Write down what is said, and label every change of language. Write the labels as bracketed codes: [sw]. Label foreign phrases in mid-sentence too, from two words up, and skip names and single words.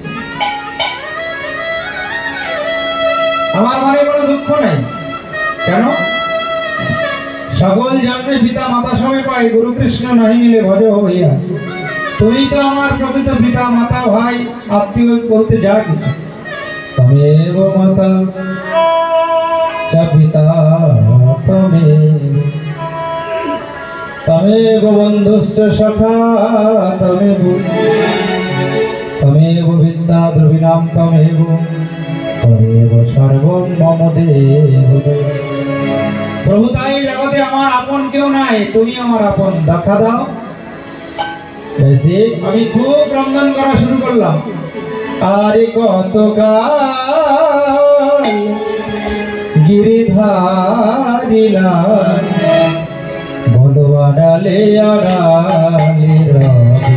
[bn] আমার মনে কোনো দুঃখ নাই। কেন? সকল জন্মে পিতা মাতা সময় পাই, গুরু কৃষ্ণ নাহি মিলে ভজ হইয়া। তুমি তো আমার প্রকৃত পিতা মাতা ভাই আত্মীয় বলতে যা কিছু। [sa] তমেব মাতা চ পিতা তমেব বন্ধুশ্চ সখা তমেব বিদ্যা দ্রবিণাম তমেব সর্বম মম দেব। [bn] প্রভু, তাই জগতে আমার আপন কেউ নাই, তুমি আমার আপন, দেখা দাও। আমি খুব রন্ধন করা শুরু করলাম। আরে কতকাল গিরিধারিলা, বলো আড়ালে আড়ালে রবে,